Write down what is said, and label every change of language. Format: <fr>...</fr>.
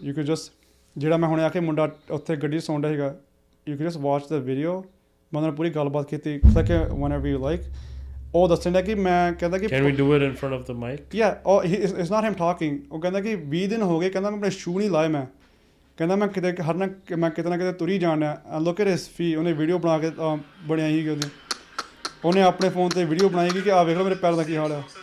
<pa>You could just, ਜਿਹੜਾ ਮੈਂ ਹੁਣੇ ਆ ਕੇ ਮੁੰਡਾ ਉੱਥੇ ਗੱਡੀ 'ਚ ਸੌਣ ਡਿਆ ਸੀਗਾ,</pa> <en>you could just watch the video.</en> <pa>ਮੈਂ ਉਹਨਾਂ ਨਾਲ ਪੂਰੀ ਗੱਲਬਾਤ ਕੀਤੀ,</pa> <en>click it whenever you like.</en> <pa>ਉਹ ਦੱਸਣ ਡਿਆ ਕਿ ਮੈਂ, ਕਹਿੰਦਾ ਕਿ</pa> <en>Can we do it in front of the mic? Yeah, oh, it's not him talking.</en> <pa>ਉਹ ਕਹਿੰਦਾ ਕਿ 20 ਦਿਨ ਹੋ ਗਏ, ਕਹਿੰਦਾ ਮੈਂ ਆਪਣੇ ਸ਼ੂ ਨਹੀਂ ਲਾਏ, ਮੈਂ ਕਹਿੰਦਾ ਮੈਂ ਕਿਤੇ ਮੈਂ ਕਿਤੇ ਨਾ ਕਿਤੇ ਤੁਰੀ ਜਾਣ ਡਿਆ.</pa> <en>Look at his feet.</en> <pa>ਉਹਨੇ ਵੀਡੀਓ ਬਣਾ ਕੇ ਬਣਾਈ ਸੀਗੀ ਉਹਦੀ, ਉਹਨੇ ਆਪਣੇ ਫੋਨ 'ਤੇ ਵੀਡੀਓ ਬਣਾਈ ਸੀ ਕਿ ਆਹ ਵੇਖ ਲਓ ਮੇਰੇ ਪੈਰ ਦਾ ਕੀ ਹਾਲ ਆ.</pa>